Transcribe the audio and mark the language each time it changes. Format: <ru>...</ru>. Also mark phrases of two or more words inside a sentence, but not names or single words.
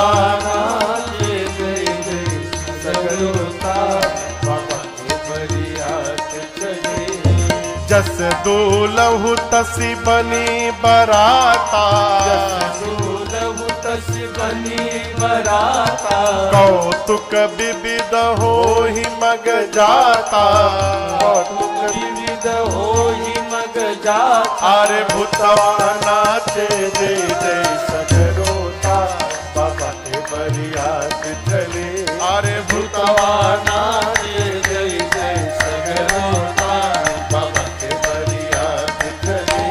<bho>नाचे दे दे सगरो ताल बाबा के बरियात चले।</bho> <awa>जस दूलहु तसी बनी बराता दूलहु तस बनी बराता। कौतुक विविध हो ही मग जाता। कौतुक विविध हो ही मग जाता।</awa> <bho>अरे भूतवा नाचे दे दे सगरो ताल बाबा के बरियात चले। अरे भूतवा नाचे दे दे सगरो ताल बाबा के बरियात चले।</bho>